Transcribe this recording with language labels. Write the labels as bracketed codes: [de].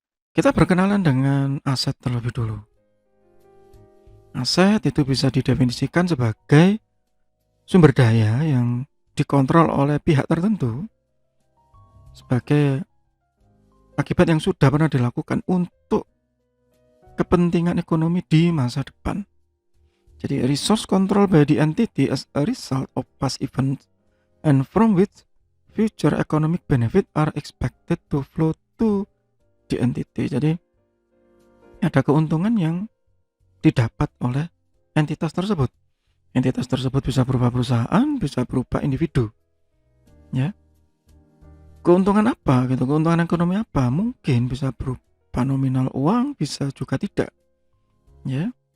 [id] Kita berkenalan dengan aset terlebih dulu. Aset itu bisa didefinisikan sebagai sumber daya yang dikontrol oleh pihak tertentu sebagai akibat yang sudah pernah dilakukan untuk kepentingan ekonomi di masa depan. Jadi [en] resource control by the entity as a result of past events and from which future economic benefit are expected to flow to the entity. [id] Jadi ada keuntungan yang didapat oleh entitas tersebut. Entitas tersebut bisa berupa perusahaan, bisa berupa individu. Ya. Keuntungan apa gitu? Keuntungan ekonomi apa? Mungkin bisa berupa nominal uang, bisa juga tidak. Ya.